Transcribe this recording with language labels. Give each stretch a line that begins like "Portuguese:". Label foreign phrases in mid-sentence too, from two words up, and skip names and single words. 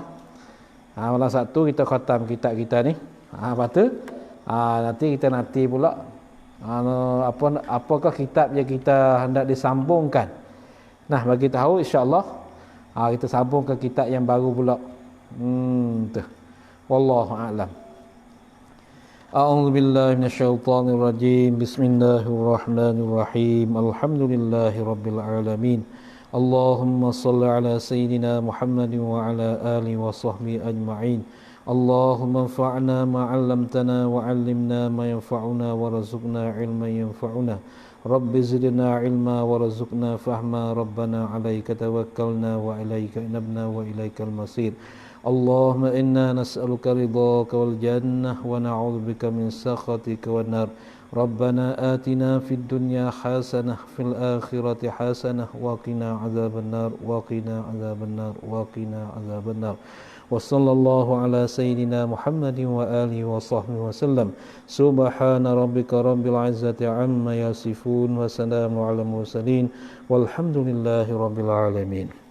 Malay: Malam Sabtu kita khatam kitab kita ni. Lepas tu nanti kita pula apakah kitab yang kita hendak disambungkan. Bagi tahu insyaAllah kita sambung ke kitab yang baru pula. Tu
Arabic: والله أعلم. أعوذ بالله من الشيطان الرجيم. بسم الله الرحمن الرحيم. الحمد لله رب العالمين. اللهم صل على سيدنا محمد وعلى آله وصحبه أجمعين. اللهم انفعنا ما علمتنا وعلمنا ما ينفعنا وارزقنا علما ينفعنا. رب زدنا علما وارزقنا فهما. ربنا عليك توكلنا وإليك أنبنا وإليك المصير. اللهم إنا نسألك رضاك والجنة ونعوذ بك من سخطك والنار. ربنا آتنا في الدنيا حسنة في الآخرة حسنة وقنا عذاب النار وقنا عذاب النار وقنا عذاب النار. وصلى الله على سيدنا محمد وآله وصحبه وسلم. سبحان ربك رب العزة عما يصفون وسلام على المرسلين والحمد لله رب العالمين.